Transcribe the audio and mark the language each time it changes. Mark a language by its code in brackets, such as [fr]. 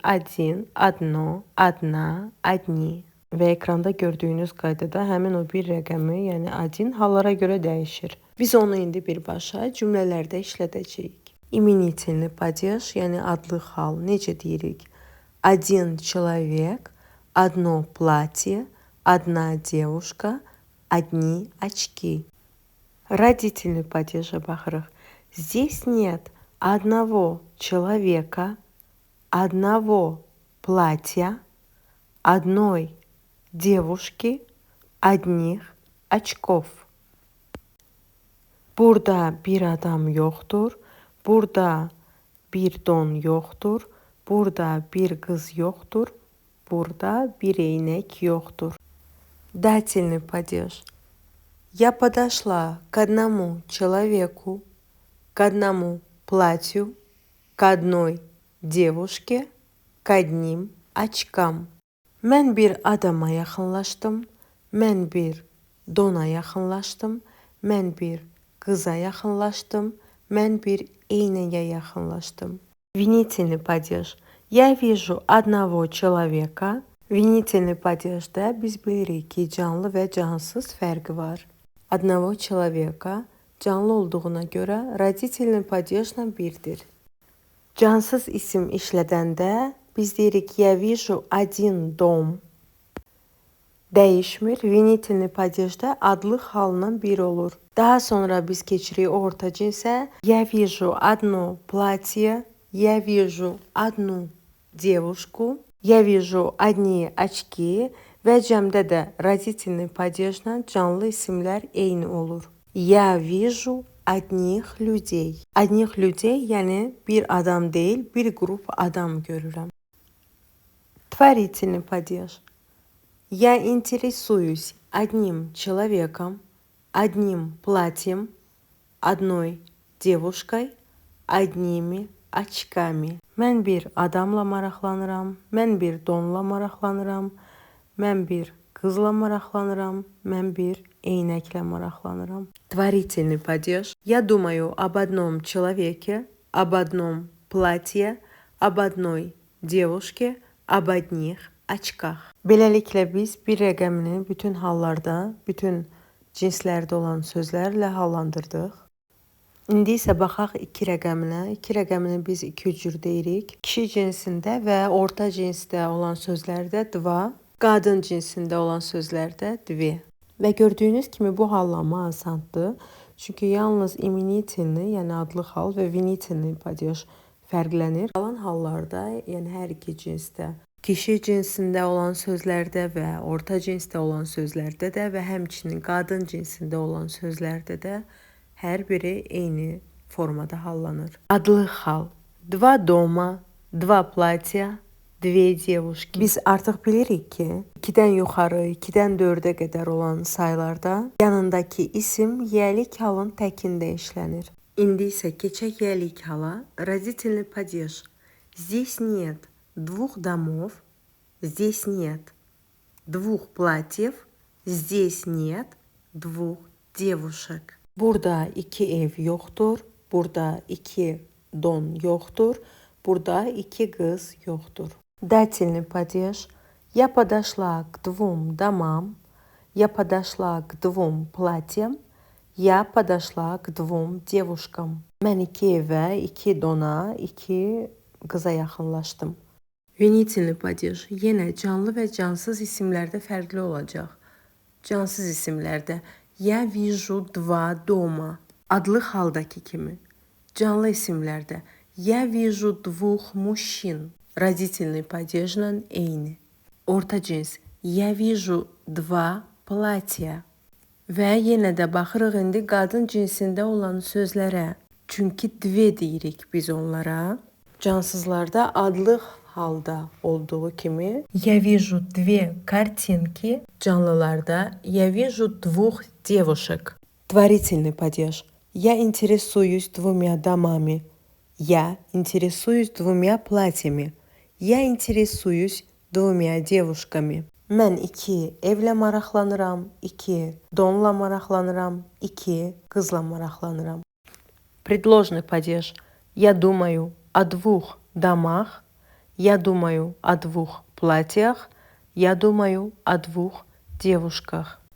[ru] 1, одно, одна, одни. [az] Və ekranda gördüyünüz qaydada həmin o bir rəqəmi, yəni 1 hallara görə dəyişir. Biz onu indi birbaşa cümlələrdə işlədəcəyik. İменительный падеж, yəni adlıq hal necə deyirik? [ru] Один человек, одно платье, одна девушка, одни очки. [az] Родительный падежə baxırıq. [ru] Здесь нет одного человека, одного платья, одной девушки, одних очков. [az] Burada bir adam yoxdur, burada bir don yoxdur, burada bir qız yoxdur, burada bir eynək yoxdur. [ru] Дательный падеж. Я подошла к одному человеку, к одному платью, к одной девушке, к одним очкам. [az] Mən bir adama yaxınlaşdım, mən bir dona yaxınlaşdım, mən bir qıza yaxınlaşdım, mən bir eynəyə yaxınlaşdım. [ru] Винительный падеж. Я вижу одного человека. [az] Винительный падежdə biz bilirik ki, canlı və cansız fərqi var. [ru] Одного человека [az] canlı olduğuna görə родительный падежlə birdir. Cansız isim işlədəndə biz deyirik [ru] я вижу один дом. [az] Dəyişmir. Винительный падежdə adlıq halından bir olur. Daha sonra biz keçirik orta cinsə. [ru] Я вижу одно платье. Я вижу одну девушку. Я вижу одни очки. [az] Və cəmdə də родительный падежlə canlı isimlər eyni olur. [ru] Я вижу одних людей. Одних людей, [az] yəni bir adam deyil, bir qrup adam görürəm. [ru] Творительный падеж. Я интересуюсь одним человеком, одним платьем, одной девушкой, одними очками. [az] Mən bir adamla maraqlanıram, mən bir donla maraqlanıram, mən bir qızla maraqlanıram, mən bir eynəklə maraqlanıram. [ru] Творительный падеж. Я думаю об одном человеке, об одном платье, об одной девушке, об одних очках. [az] Beləliklə biz bir rəqəmini bütün hallarda, bütün cinslərdə olan sözlərlə hallandırdıq. İndi isə baxaq iki rəqəminə. İki rəqəmini biz iki cür deyirik. Kişi cinsində və orta cinsdə olan sözlərdə dva, qadın cinsində olan sözlərdə dvi. Və gördüyünüz kimi bu hallanma asandır. Çünki yalnız imenительный, yəni adlıq hal və винительный падеж fərqlənir. Qalan hallarda, yəni hər iki cinsdə, kişi cinsində olan sözlərdə və orta cinsdə olan sözlərdə də və həmçinin qadın cinsində olan sözlərdə də hər biri eyni formada hallanır. Adlıq hal. [ru] Два дома, два платья, две девушки. [az] Biz artıq bilirik ki, 2-dən yuxarı, 2-dən 4-ə qədər olan sayılarda yanındakı isim yəlik halın təkində işlənir. İndi isə keçək yəlik hala. [ru] Родительный падеж. Здесь нет двух домов, здесь нет двух платьев, здесь нет двух девушек. [az] Burada iki ev yoxdur, burada iki don yoxdur, burada iki qız yoxdur. [ru] Дательный падеж. Я подошла к двум домам, я подошла к двум платьям, я подошла к двум девушкам. [az] Mən iki evə, iki dona, iki qıza yaxınlaşdım. [ru] Винительный падеж. [az] Yenə canlı və cansız isimlərdə fərqli olacaq. Cansız isimlərdə [ru] Я вижу два дома. [az] Adlı haldaki kimi. Canlı isimlərdə. [ru] Я вижу двух мужчин. [az] Родительный падежlə eyni. Orta cins. [ru] Я вижу два платья. [az] Və yenə də baxırıq indi qadın cinsində olan sözlərə. Çünki dve deyirik biz onlara. Cansızlarda adlı halda olduğu kimi [ru] я вижу две картинки. Canlılarda я вижу двух девушек. Творительный падеж. Я интересуюсь двумя домами. Я интересуюсь двумя платьями. Я интересуюсь двумя девушками. [az] Mən iki evlə maraqlanıram, iki donla maraqlanıram, iki qızla maraqlanıram. [ru] Предложный падеж. Я думаю о двух домах. Я думаю о двух платьях. Я думаю о двух девушках.